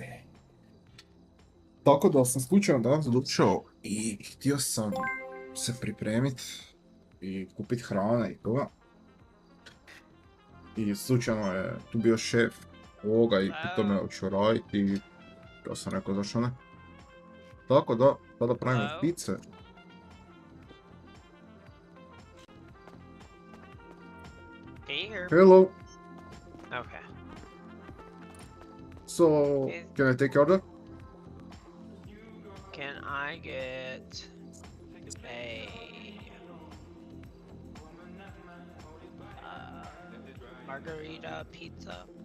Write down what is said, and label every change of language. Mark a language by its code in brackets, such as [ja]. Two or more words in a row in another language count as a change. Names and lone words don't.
[hr] Tako da sam slučajno danas došao i htio sam se pripremiti i kupiti hrane i toga. I slučajno je tu bio šef ovoga i pitao me hoću raditi i ja sam rekao zašto ne. Tako da, sada pravimo pice. [en] Can you hear me? Hello. Okay. So, can I take your order? Can I get a margarita pizza?